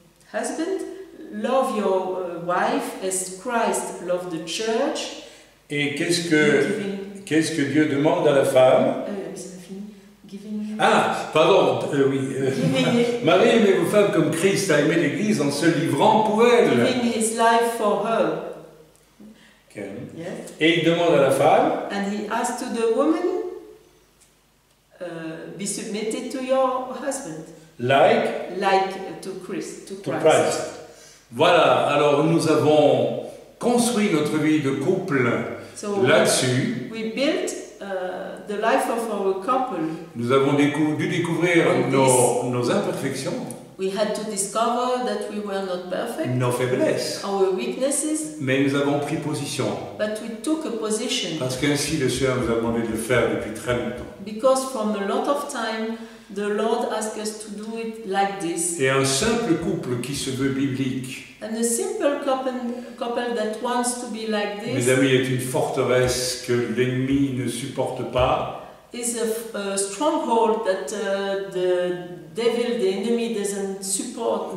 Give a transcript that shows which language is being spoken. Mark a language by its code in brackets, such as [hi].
[en] Husband, love your wife as Christ loved the church. [fr] Et qu'est-ce [en] Giving, [fr] que Dieu demande à la femme? [en] giving, [fr] Ah, pardon, oui. [en] giving, [fr] Marie, aimez vos femmes comme Christ a aimé l'Église en se livrant pour elle. [en] giving his life for her. Okay. Yes. [fr] Et il demande à la femme, [en] And he asked to the woman, be submitted to your husband, like to Christ. [fr] Voilà, alors nous avons construit notre vie de couple [en] So [fr] là-dessus. [en] we built the life of our couple. [fr] Nous avons dû découvrir nos imperfections, [en] We had to discover that we were not perfect, [fr] nos faiblesses, [en] our weaknesses, [fr] mais nous avons pris position, [en] but we took a position. [fr] parce qu'ainsi le Seigneur nous a demandé de le faire depuis très longtemps. [en] Because from a lot of time, the Lord asked us to do it like this. [fr] Et un simple couple qui se veut biblique, [en] And a simple couple that wants to be like [fr] mes [en] this [fr] amis, est une forteresse que l'ennemi ne supporte pas. [en] is a stronghold that the devil, the enemy, doesn't support,